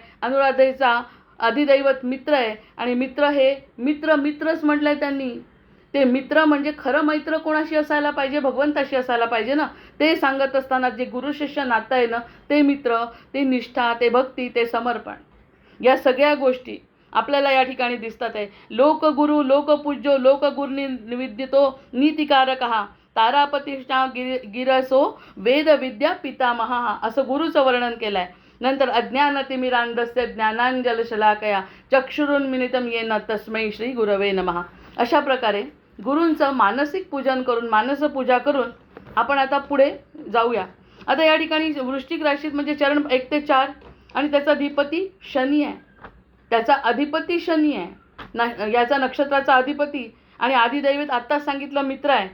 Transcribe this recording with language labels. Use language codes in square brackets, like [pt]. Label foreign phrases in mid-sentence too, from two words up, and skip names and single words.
[mr] अनुराधेचा अधिदैवत मित्र आहे, आणि मित्र हे मित्रच म्हटलंय त्यांनी. ते मित्र म्हणजे खरं मैत्र कोणाशी असायला पाहिजे, भगवंताशी असायला पाहिजे ना. ते सांगत असताना जे गुरु शिष्य नातं आहे ना ते मित्र, ते निष्ठा, ते भक्ती, ते समर्पण, या सगळ्या गोष्टी आपल्याला या ठिकाणी दिसतात आहे. [sa] लोकगुरु लोकपूज्यो लोकगुरुनिविद्यतो नीतिकारकः तारापतिष्ठा गिरसो वेद विद्या पितामहा, [mr] असं गुरुचं वर्णन केलं आहे. [sa] नंतर अज्ञानतिमिरांधस्य ज्ञानांजलशलाकया चक्षुरुन्मिलितं येन तस्मै श्री गुरवे नमः. [mr] अशा प्रकारे गुरूंचं मानसिक पूजन करून, मानसपूजा करून आपण आता पुढे जाऊया. आता या ठिकाणी वृश्चिक राशीत म्हणजे चरण 1 ते 4, आणि त्याचा अधिपती शनी आहे. त्याचा अधिपती शनी आहे, याचा नक्षत्राचा अधिपती आणि आदिदैवत आत्ताच सांगितलं मित्र आहे.